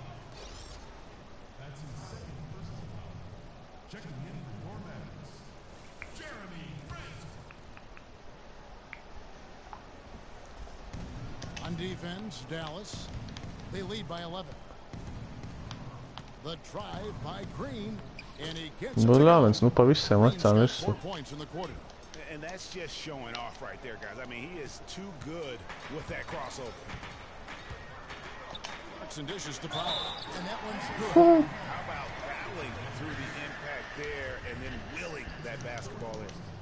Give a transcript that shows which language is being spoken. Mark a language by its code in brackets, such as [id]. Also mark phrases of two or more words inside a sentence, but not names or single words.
[en] On defense, Dallas. They lead by 11. The drive by Green, and he gets it. [lv] Bļāvis, nu pa visiem lecām visu. [en] 4 points in the quarter. And that's just showing off right there, guys. I mean, he is too good with that crossover. And dishes to Powell, and that one's good. How about battling through the impact there and then willing that basketball in?